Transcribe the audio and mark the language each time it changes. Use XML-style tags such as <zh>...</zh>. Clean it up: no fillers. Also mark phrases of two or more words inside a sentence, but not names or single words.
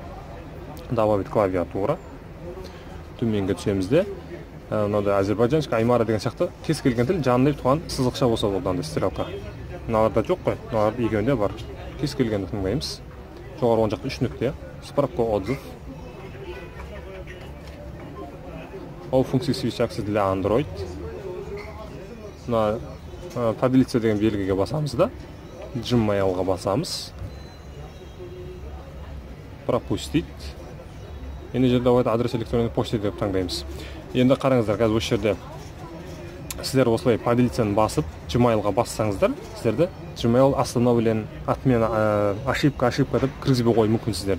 <ru>Добавить клавиатура.</ru> <kk>Төменге түсеміз де. Мынада Азербайджанский, Аймара деген сияқты кез келген тіл жанында туған сызықша болса болды анда стрелка. Мыналарда жоқ қой. Мыналарда екеуінде бар. Кез келгенді таңдаймыз. Жоғары оң жақта 3 нүкте.</kk> <ru>Справка отзыв.</ru> <en>All функции switch access для Android.</en> <kk>Поделиться деген белгіге басамыз да. Gmailға басамыз. Пропустить. Енді жерде</kk> <ru>адрес электронный почта</ru> <kk>деп таңдаймыз. Енді қараңыздар, қазір осы жерде сіздер осылай поделицияны басып Gmailға бассаңыздар, сіздерді Gmail</kk> <ru>остановлен, отмена, ошибка</ru> <kk>деп кіргізбей қоюы мүмкін сіздерді.</kk>